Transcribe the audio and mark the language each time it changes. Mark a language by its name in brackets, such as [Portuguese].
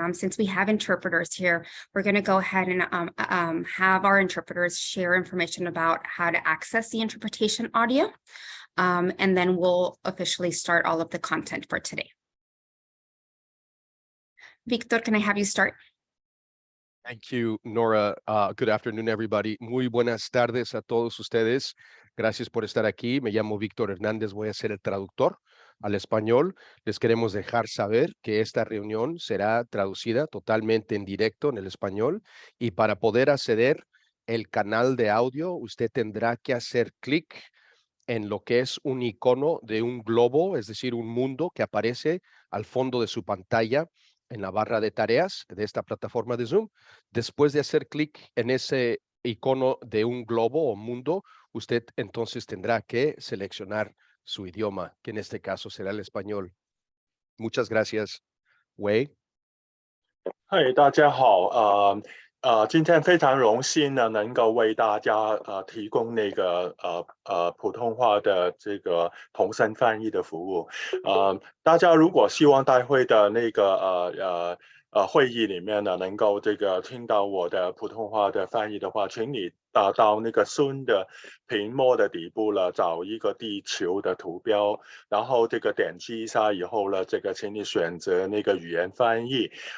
[English] Since we have interpreters here, we're going to go ahead and have our interpreters share information about how to access the interpretation audio. And then we'll officially start all of the content for today. Victor, can I have you start? Thank you, Nora. Good afternoon, everybody. [Spanish] Muy buenas tardes a todos ustedes. Gracias por estar aquí. Me llamo Víctor Hernández. Voy a ser el traductor al español. Les queremos dejar saber que esta reunión será traducida totalmente en directo en el español, y para poder acceder al canal de audio, usted tendrá que hacer clic en lo que es un icono de un globo, es decir, un mundo que aparece al fondo de su pantalla en la barra de tareas de esta plataforma de Zoom. Después de hacer clic en ese icono de un globo o mundo, usted entonces tendrá que seleccionar su idioma, que en este caso será el español. Muchas gracias. Wei. [Chinese] 嗨，大家好，今天非常荣幸呢，能够为大家提供那个普通话的这个同声翻译的服务。大家如果希望待会的那个会议里面呢，能够这个听到我的普通话的翻译的话，请你到那个 Zoom 的屏幕的底部了，找一个地球的图标，然后这个点击一下以后呢，这个请你选择那个语言翻译，